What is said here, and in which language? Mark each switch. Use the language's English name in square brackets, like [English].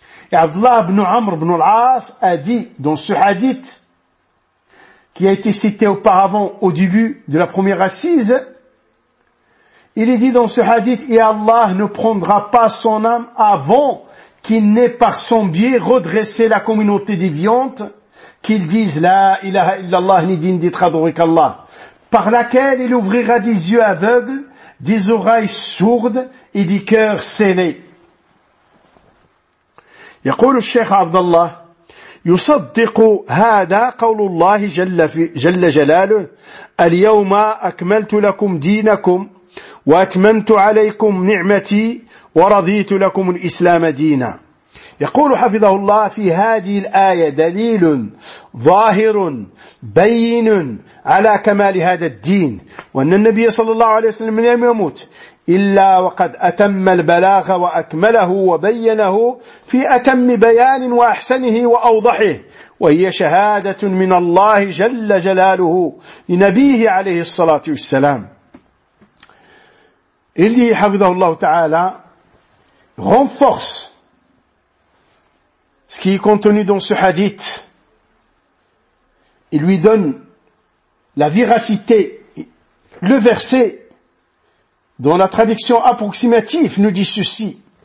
[French] Et Abdullah ibn Amr ibn al-As a dit dans ce hadith qui a été cité auparavant au début de la première assise, il est dit dans ce hadith: et Allah ne prendra pas son âme avant qu'il n'ait par son biais redressé la communauté des viantes, qu'il dise la ilaha illallah ni din ditradurik Allah, par laquelle il ouvrira des yeux aveugles, des oreilles sourdes et des cœurs scellés. [Arabic] يقول الشيخ عبد الله: يصدق هذا قول الله جل جلاله: اليوم أكملت لكم دينكم وأتممت عليكم نعمتي ورضيت لكم الإسلام دينا. يقول حفظه الله في هذه الآية دليل ظاهر بين على كمال هذا الدين، وأن النبي صلى الله عليه وسلم لم يموت إلا وقد أتم البلاغ وأكمله وبينه في أتم بيان وأحسنه وأوضحه، وهي شهادة من الله جل جلاله لنبيه عليه الصلاة والسلام. اللي حفظه الله تعالى [French] renforce ce qui est contenu dans ce hadith, il lui donne la véracité. Le verset, dans la traduction approximative, nous dit ceci.